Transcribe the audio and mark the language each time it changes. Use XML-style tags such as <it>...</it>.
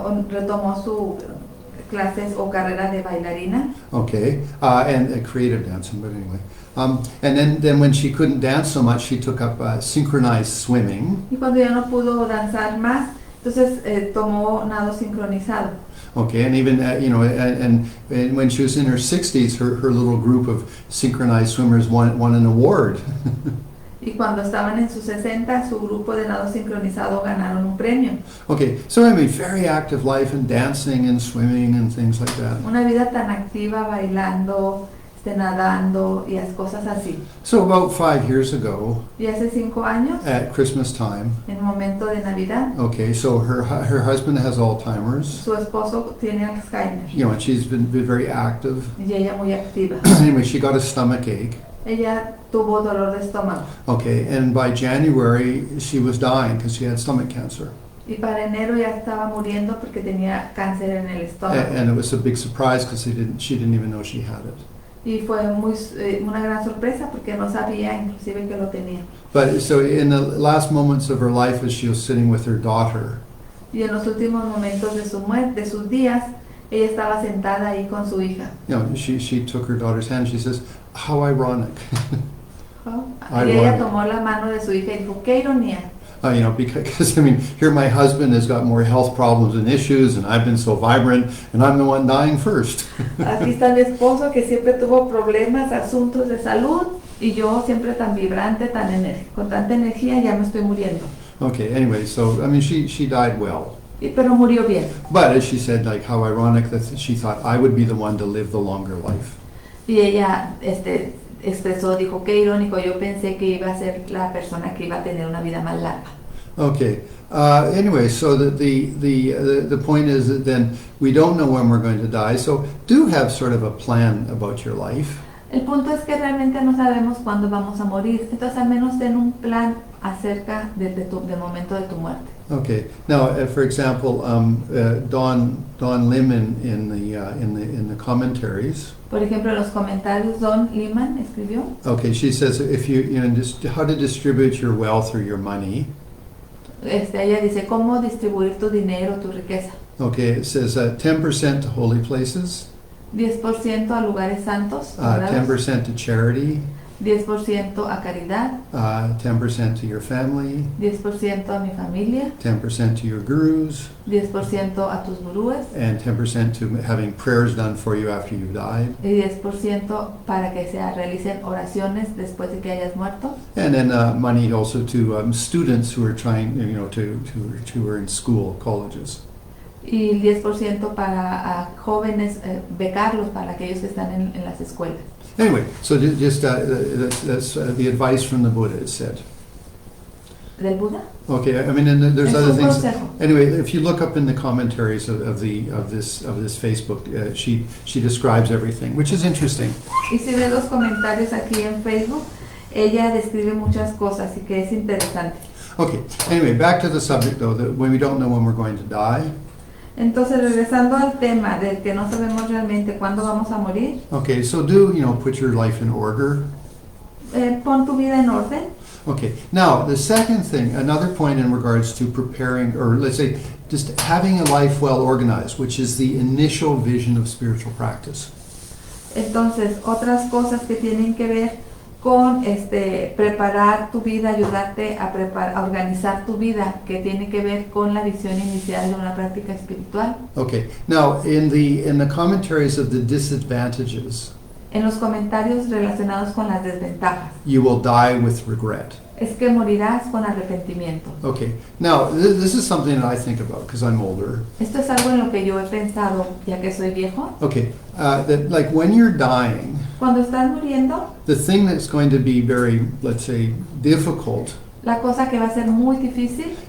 <es>retomó su clases o carrera de bailarina.</es> <en>Okay, and creative dancing, but anyway. And then when she couldn't dance so much, she took up synchronized swimming.</en> <es>Y cuando ya no pudo danzar más, entonces tomó nado sincronizado.</es> <en>Okay, and even and when she was in her 60s, her little group of synchronized swimmers won an award.</en> <es>Y cuando estaban en sus 60, su grupo de nado sincronizado ganaron un premio.</es> <en>Okay, so I mean, very active life and dancing and swimming and things like that.</en> <es>Una vida tan activa, bailando, nadando y las cosas así.</es> <en>So about 5 years ago,</en> <es>Y hace 5 años,</es> <en>at Christmas time,</en> <es>en momento de Navidad,</es> <en>okay, so her husband has Alzheimer's,</en> <es>su esposo tiene Alzheimer</es> <en>and she's been very active.</en> <es>y ella muy activa.</es> <en>Anyway, she got a stomach ache.</en> <es>Ella tuvo dolor de estómago</es> <en>Okay, and by January she was dying because she had stomach cancer.</en> <es>y para enero ya estaba muriendo porque tenía cáncer en el estómago.</es> <en>And it was a big surprise because she didn't even know she had it.</en> <es>Y fue una gran sorpresa porque no sabía inclusive que lo tenía.</es> <en>But so in the last moments of her life, as she was sitting with her daughter,</en> <es>Y en los últimos momentos de su muerte, de sus días, ella estaba sentada ahí con su hija.</es> <en>she took her daughter's hand. She says, "How ironic."</en> <es>Y ella tomó la mano de su hija y dijo, qué ironía.</es> <en>Because I mean, here my husband has got more health problems and issues, and I've been so vibrant, and I'm the one dying first.</en> <es>Aquí está mi esposo que siempre tuvo problemas, asuntos de salud, y yo siempre tan vibrante, con tanta energía, ya me estoy muriendo.</es> <en>Okay, anyway, so I mean, she died well.</en> <es>Pero murió bien.</es> <en>But as she said, like, how ironic that she thought I would be the one to live the longer life.</en> <es>Y ella expresó, dijo, qué irónico, yo pensé que iba a ser la persona que iba a tener una vida más larga.</es> <en>Okay. Anyway, so the point is that then we don't know when we're going to die, so do have sort of a plan about your life.</en> <es>El punto es que realmente no sabemos cuándo vamos a morir, entonces al menos ten un plan acerca del momento de tu muerte.</es> <en>Okay. Now, for example, Don Lim in the commentaries.</en> <es>Por ejemplo, en los comentarios Don Liman escribió.</es> <en>Okay, she says if just how to distribute your wealth or your money.</en> <es>Ella dice cómo distribuir tu dinero, tu riqueza.</es> <en>Okay, it says 10% to holy places.</en> <es>10% a lugares santos.</es> <en>10% to charity.</en> <es>10% a caridad.</es> <en>10% to your family.</en> <es>10% a mi familia.</es> <en>10% to your gurus.</en> <es>10% a tus gurúes.</es> <en>And 10% to having prayers done for you after you've died.</en> <es>Y 10% para que se realicen oraciones después de que hayas muerto.</es> <en>And then money also to students who are trying, who are in school, colleges.</en> <es>Y el 10% para jóvenes, becarlos para aquellos que están en las escuelas.</es> <en>Anyway, so just that's the advice from the Buddha, it said.</en> <es>¿Del Buda?</es> <en>Okay, I mean, and there's</en> <es>Es</es> <en>other</en> <es>un</es> <en>things.</en> <es>consejo.</es> <en>Anyway, if you look up in the commentaries of this Facebook, she describes everything, which is interesting.</en> <es>Y si ves los comentarios aquí en Facebook, ella describe muchas cosas y que es interesante.</es> <en>Okay, anyway, back to the subject though, that when we don't know when we're going to die.</en> <es>Entonces, regresando al tema del que no sabemos realmente cuándo vamos a morir,</es> <en>Okay, so do, put your life in order.</en> <es>pon tu vida en orden.</es> <en>Okay, now the second thing, another point in regards to preparing, or let's say, just having a life well organized, which is the initial vision of spiritual practice.</en> <es>Entonces, otras cosas que tienen que ver con preparar tu vida, ayudarte a organizar tu vida, que tiene que ver con la visión inicial de una práctica espiritual.</es> <en>Okay, now in the commentaries of the disadvantages,</en> <es>En los comentarios relacionados con las desventajas,</es> <en>you will die with regret.</en> <es>es que morirás con arrepentimiento.</es> <en>Okay, now this is something that I think about because I'm older.</en> <es>Esto es algo en lo que yo he pensado, ya que soy viejo.</es> <en>Okay, that like when you're dying,</en> <es>Cuando estás muriendo,</es> <en>the thing that's going to be very, let's say, difficult</en> <es>la cosa que va a ser muy difícil</es>